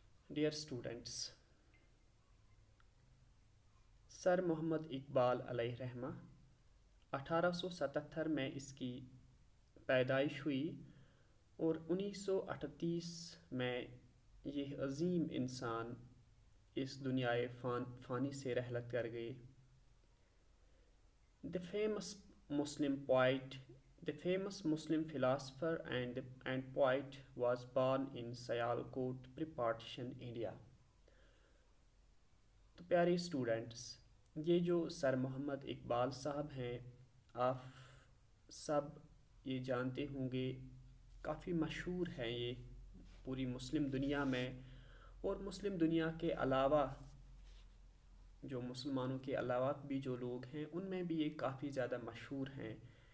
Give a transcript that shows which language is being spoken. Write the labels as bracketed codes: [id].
[en] Dear students, [hi] sir Mohammad Iqbal अलैहिर्रहमा 1877 में इसकी पैदाइश हुई और 1938 में यह अजीम इंसान इस दुनियाए फ़ानी से रहलत कर गए. [en] The famous Muslim poet, the famous Muslim philosopher and poet was born in Sialkot, pre-partition India. [hi] तो प्यारे स्टूडेंट्स, ये जो सर मोहम्मद इकबाल साहब हैं, आप सब ये जानते होंगे, काफ़ी मशहूर हैं ये पूरी मुस्लिम दुनिया में. और मुस्लिम दुनिया के अलावा जो मुसलमानों के अलावा भी जो लोग हैं उनमें भी ये काफ़ी ज़्यादा मशहूर हैं.